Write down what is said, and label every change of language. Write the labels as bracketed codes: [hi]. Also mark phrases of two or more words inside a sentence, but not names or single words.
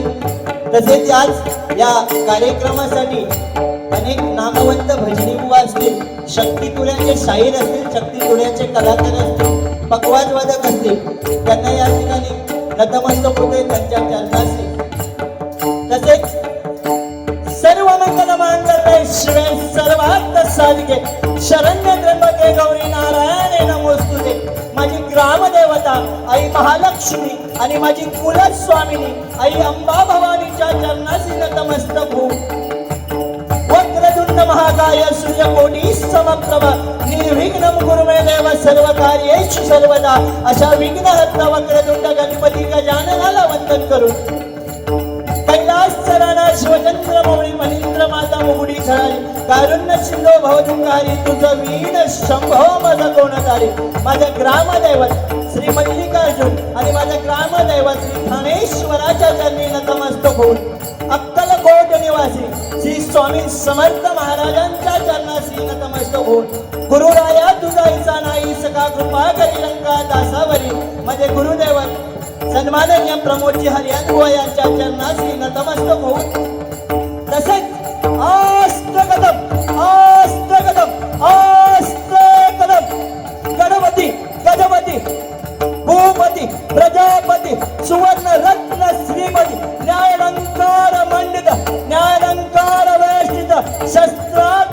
[mr] तसेच आज या कार्यक्रमासाठी अनेक नामवंत भजनी बुवा असतील, शक्ती तुऱ्याचे शाहीर असतील, शक्ती तुऱ्याचे कलाकार असतील, पकवाज वादक असतील, त्यांना या ठिकाणी नतमस्तक होते त्यांच्या चरणाशी. [sa] तसेच सर्व मंगल मांगल्ये शिवे सर्वार्थ साधिके शरण्य त्र्यंबके गौरी नारायणे नमोस्तुते. [mr] माझी ग्रामदेवता आई महालक्ष्मी आणि माझी कुलस्वामिनी आई अंबा भवानीच्या चरणाशी नतमस्तक होऊ. [sa] वक्रतुंड महाकाय सूर्यकोटी समप्रभ निर्विघ्नं कुरु मे देव सर्व कार्येषु सर्वदा. [mr] अशा विघ्नहर्ता वक्रतुंड गणपती गजाननाला वंदन करू. कैलास चरणा शिवचंद्र मौळी मनिंद्र माता मुगुडी झळाली कारुण्य सिंधो भवदुंगारी तुझं वीण शंभो मज कोणतारी. माझं ग्रामदैवत श्री मल्लिकार्जुन आणि माझं ग्रामदैवत श्री ठाणेश्वराच्या चरणी नतमस्तक होऊन अक्कलकोट निवासी श्री स्वामी समर्थ महाराजांच्या चरणाशी नतमस्तक होऊन गुरुराया तुझा इचा नाही सका कृपा करी लंका दासावरी. माझे गुरुदैवत सन्माननीय प्रमोदजी हरियाणबुवा यांच्या चरणाशी नतमस्तक होऊन. [sa] तसेच आस्तकदम गणपती भूपती प्रजापती सुवर्ण रत्न श्रीमती न्यायालंकार मंडित न्यायालंकार वेष्टित शस्त्रात